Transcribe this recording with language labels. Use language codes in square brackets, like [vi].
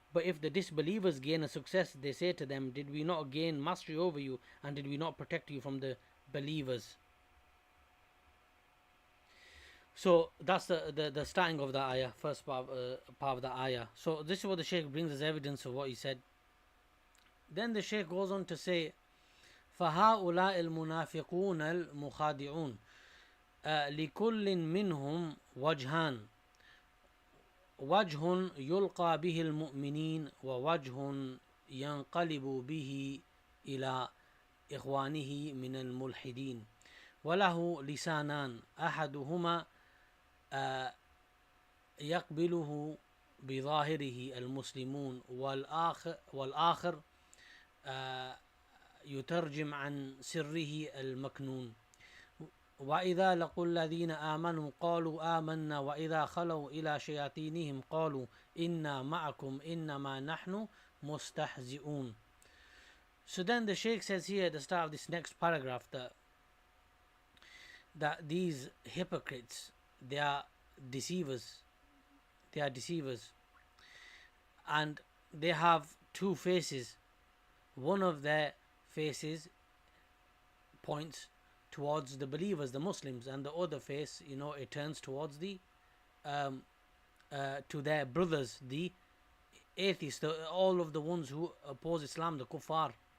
[en] But if the disbelievers gain a success, they say to them, did we not gain mastery over you, and did we not protect you from the believers? So that's the starting of the ayah, first part of the ayah. So this is what the Shaykh brings as evidence of what he said. Then the Shaykh goes on to say, [ar] فهؤلاء المنافقون المخادعون لكل منهم وجهان وجه يلقى به المؤمنين ووجه ينقلب به إلى إخوانه من الملحدين وله لسانان أحدهما يقبله بظاهره المسلمون والآخر يترجم عن سره المكنون وإذا لقوا الذين آمنوا قالوا آمنا وإذا خلوا إلى شياطينهم قالوا إنا معكم إنما نحن مستهزئون. [en] So then the Shaykh says here at the start of this next paragraph that these hypocrites, they are deceivers, and they have two faces. One of their faces points towards the believers, the Muslims, and the other face, it turns towards the to their brothers, the atheists, all of the ones who oppose Islam, the kuffar.